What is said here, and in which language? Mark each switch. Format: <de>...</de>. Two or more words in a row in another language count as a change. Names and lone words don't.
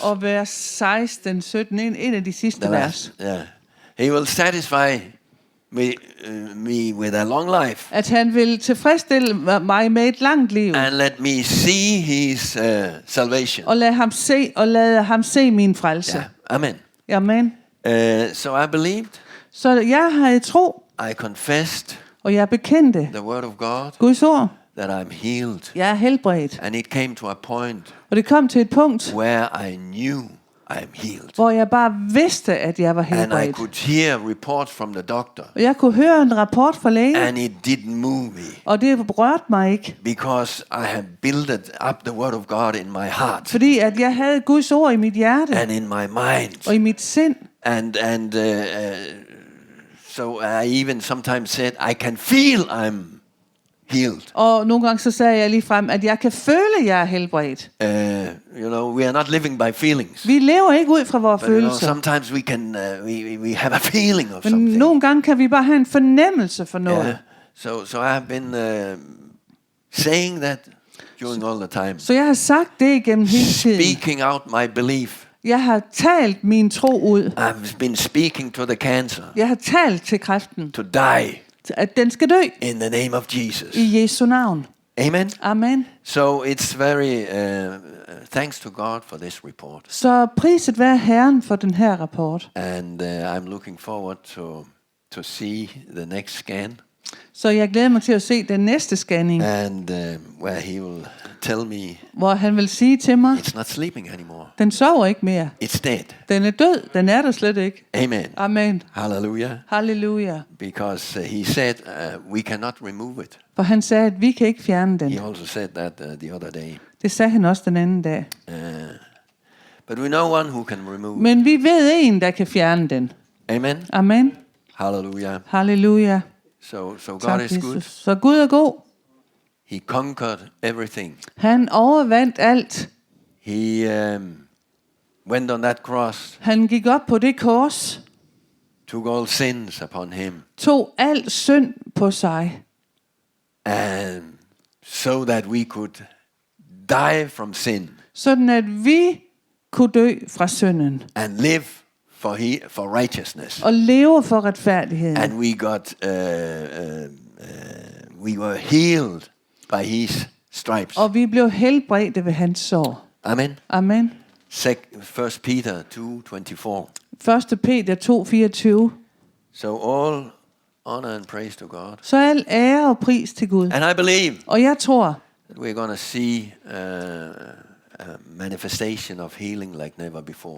<da>Og vers 16, 17, en af de sidste vers.</da> <en>Yeah. He will satisfy me with a long life.</en> <da>At han vil tilfredsstille mig med et langt liv.</da> <en>And let me see his salvation.</en> <da>Og lade ham se min frelse.</da> <en>Yeah. Amen.</en> <da>Amen.</da> <en>So I believed.</en> <da>Så jeg havde tro.</da> <en>I confessed.</en> <da>Og jeg bekendte.</da> <en>The word of God.</en> <da>Guds ord.</da> <en>That I'm healed.</en> <da>Jeg er helbredt.</da> <en>And it came to a point.</en> <da>Og det kom til et punkt.</da> <en>Where I knew I'm healed.</en> <da>Hvor jeg bare vidste, at jeg var helbredt.</da> <en>And I could hear reports from the doctor.</en> <da>Og jeg kunne høre en rapport fra lægen.</da> <en>And it didn't move me.</en> <da>Og det rørte mig ikke.</da> <en>Because I have built up the word of God in my heart.</en> <da>Fordi at jeg havde Guds ord i mit hjerte.</da> <en>And in my mind.</en> <da>Og i mit sind.</da> <en>And so I even sometimes said, I can feel I'm healed.</en> <da>Og nogle gange så sagde jeg lige frem, at jeg kan føle, at jeg er helbredt.</da> <en>You know, we are not living by feelings.</en> <da>Vi lever ikke ud fra vores følelser.</da> <en>Sometimes we can we have a feeling of</en> <da>Men</da> <en>something.</en> <da>nogle gange kan vi bare have en fornemmelse for noget.</da> <en>Yeah. So I have been saying that during all the time.</en> <da>Så jeg har sagt det igennem hele tiden.</da> <en>Speaking out my belief.</en> <da>Jeg har talt min tro ud.</da> <en>I've been speaking to the cancer.</en> <da>Jeg har talt til kræften.</da> <en>To die.</en> <da>At den skal dø.</da> <en>In the name of Jesus.</en> <da>I Jesu navn.</da> <en>Amen.</en> <da>Amen.</da> <en>So it's very thanks to God for this report.</en> <da>Så priset være Herren for den her rapport.</da> <en>And I'm looking forward to see the next scan.</en> <da>Så jeg glæder mig til at se den næste scanning.</da> <en>And where he will tell me.</en> <da>Hvor han vil sige til mig.</da> <en>It's not sleeping anymore.</en> <da>Den sover ikke mere.</da> <en>It's dead.</en> <da>Den er død. Den er der slet ikke.</da> <en>Amen.</en> <da>Amen.</da> <en>Hallelujah.</en> <da>Halleluja.</da> <en>Because he said we cannot remove it.</en> <da>For han sagde, at vi kan ikke fjerne den.</da> <en>He also said that the other day.</en> <da>Det sagde han også den anden dag.</da> <en>But we know one who can remove it.</en> <da>Men vi ved en, der kan fjerne den.</da> <en>Amen.</en> <da>Amen.</da> <en>Hallelujah.</en> <da>Halleluja.</da> <en>So God</en> <da>Tak,</da> <en>is good.</en> <da>Jesus. Så Gud er god.</da> <en>He conquered everything.</en> <da>Han overvandt alt.</da> <en>He went on that cross,</en> <da>Han gik op på det kors,</da> <en>took all sins upon him,</en> <da>tog al synd på sig,</da> <en>and so that we could die from sin</en> <da>sådan at vi kunne dø fra synden</da> <en>and live for righteousness.</en> <da>og leve for retfærdigheden.</da> <en>And we were healed by his stripes.</en> <da>Og vi blev helbredte ved hans sår.</da> <en>Amen.</en> <da>Amen.</da> <en>1 Peter 2:24.</en> <da>1. Peter 2:24.</da> <en>So all honor and praise to God.</en> <da>Så al ære og pris til Gud.</da> <en>And I believe</en> <da>Og jeg tror,</da> <en>that we're going to see a manifestation of healing like never before,</en>